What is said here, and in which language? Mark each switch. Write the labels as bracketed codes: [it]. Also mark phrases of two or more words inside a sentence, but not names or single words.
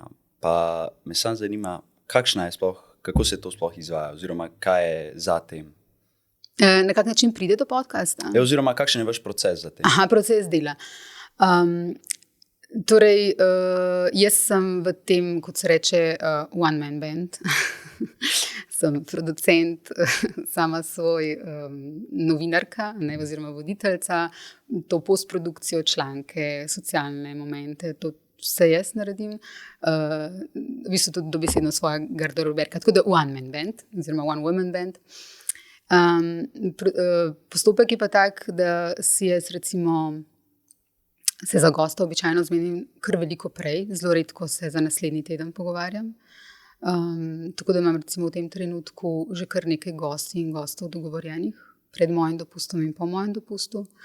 [sl] Pa me sam zanima, kakšna je sploh, kako se to sploh izvaja, oziroma kaj je za tem? Na kak način pride do podcasta? Oziroma, kakšen je vaš proces za tem? Aha, proces dela. Torej, jaz sem v tem, kot se reče, [en] one-man band. [sl] Sem producent, sama svoj novinarka, ne, oziroma voditeljca, to postprodukcijo, članke, socialne momente, to vse jaz naredim. V bistvu tudi dobesedno svoja garderoberka, tako da [en] one-man band, [sl] oziroma [en] one-woman band. [sl] Postopek je pa tak, da si jaz recimo se za gosta običajno zmenim kar veliko prej, zelo redko se za naslednji teden pogovarjam. Tako da imam recimo v tem trenutku že kar nekaj gosti in gostov dogovorjenih pred mojim dopustom in po mojem dopustu.